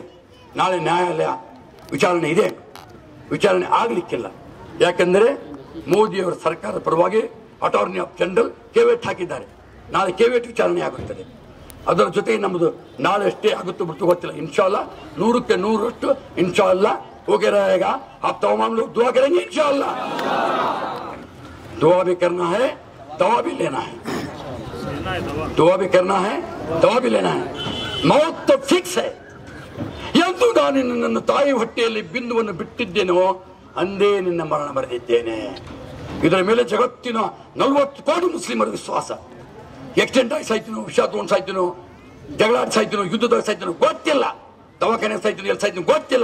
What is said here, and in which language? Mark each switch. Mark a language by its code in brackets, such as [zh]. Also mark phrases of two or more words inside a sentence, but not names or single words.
[kn] ನಾಳೆ ನ್ಯಾಯಾಲಯ ವಿಚಾರಣೆ ಇದೆ, ವಿಚಾರಣೆ ಆಗಲಿಕ್ಕಿಲ್ಲ. ಯಾಕೆಂದರೆ ಮೋದಿಯವರ ಸರ್ಕಾರದ ಪರವಾಗಿ ಅಟಾರ್ನಿ ಆಫ್ ಜನರಲ್ ಕೇವೇಟ್ ಹಾಕಿದ್ದಾರೆ. ನಾಳೆ ಕೇವೇಟ್ ವಿಚಾರಣೆ ಆಗುತ್ತದೆ. ಅದರ ಜೊತೆಗೆ ನಮ್ಮದು ನಾಳೆ ಅಷ್ಟೇ ಆಗುತ್ತೋ ಬಿಟ್ಟು ಗೊತ್ತಿಲ್ಲ. ಇನ್ಶಾಅಲ್ಲಾ 100ಕ್ಕೆ 100ರಷ್ಟು ಇನ್ಶಾಅಲ್ಲಾ ಹೋಗಿ रहेगा. [hi] आप तमाम लोग दुआ करेंगे इंशाअल्लाह. दुआ भी करना है, दवा भी लेना है. दुआ भी करना है, दवा भी लेना है. मौत तो फिक्स है. [kn] ಎಂದು ನಾನು ನನ್ನ ತಾಯಿ ಹೊಟ್ಟೆಯಲ್ಲಿ ಬಿಂದುವನ್ನು ಬಿಟ್ಟಿದ್ದೇನೋ ಅಂದೇ ನಿನ್ನ ಮರಣ ಬರೆದಿದ್ದೇನೆ. ಇದರ ಮೇಲೆ ಜಗತ್ತಿನ 40 ಕೋಟಿ ಮುಸ್ಲಿಮರ ವಿಶ್ವಾಸ. ಎಕ್ಸಿಡೆಂಟ್ ಆಗಿ ಸಾಯ್ತೀನೋ, ವಿಷ ತಗೊಂಡು ಸಾಯ್ತೀನೋ, ಜಗಳಾಡಿ ಸಾಯ್ತೀನೋ, ಯುದ್ಧದಾಗ ಸಾಯ್ತೀನೋ ಗೊತ್ತಿಲ್ಲ, ದವಾಖಾನೆ ಸಾಯ್ತೀನೋ, ಎಲ್ಲಿ ಸಾಯ್ತೀನೋ ಗೊತ್ತಿಲ್ಲ.